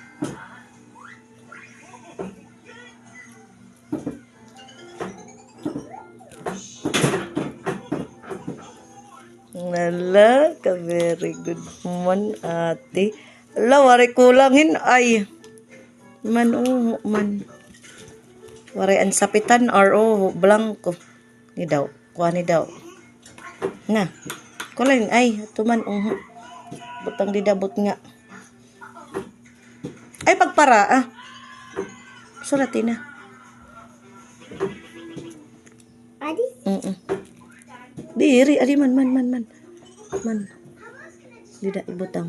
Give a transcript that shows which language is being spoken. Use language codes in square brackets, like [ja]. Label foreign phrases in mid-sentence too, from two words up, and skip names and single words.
[war] Wala, ka [en] very good [war] man, ate. Wala, wari kulangin. Ay. Man. Wari ansapitan or blanco. Ni daw. Kuha ni daw. Na. Kulangin. Ay, tuman. Butang didabot nga. Ay, pagpara, suratin na. Adi? Diri, adi man. Dida ibutang.